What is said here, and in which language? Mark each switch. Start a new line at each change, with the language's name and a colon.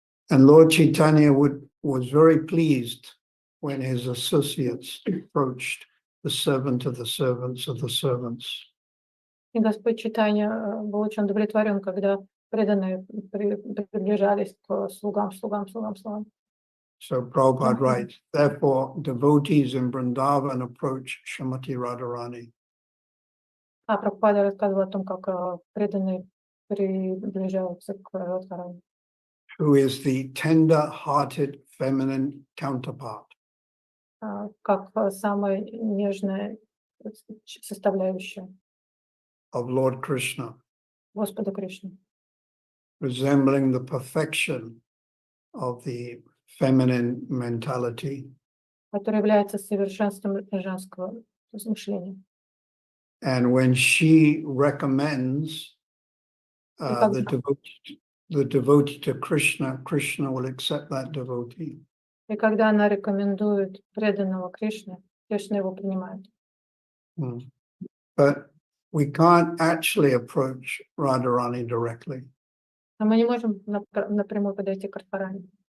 English: And Lord Chaitanya was very pleased when his associates approached the servant of the servants of the servants.
Russian: И Господь Чайтанья был очень удовлетворен, когда преданные приближались к слугам.
English: So Prabhupada writes, therefore devotees in Vrindavan approach Srimati Radharani.
Russian: Прабхупада рассказывал о том, как преданные приближаются к Радхарани.
English: Who is the tender-hearted feminine counterpart.
Russian: Как самая нежная составляющая
English: of Lord Krishna.
Russian: Господа Кришны.
English: Resembling the perfection of the feminine mentality.
Russian: Который является совершенством женского мышления.
English: And when she recommends the devotee to Krishna, Krishna will accept that devotee.
Russian: И когда она рекомендует преданного Кришне, Кришна его принимает.
English: But we can't actually approach Radharani directly.
Russian: Но мы не можем напрямую подойти к Радхарани.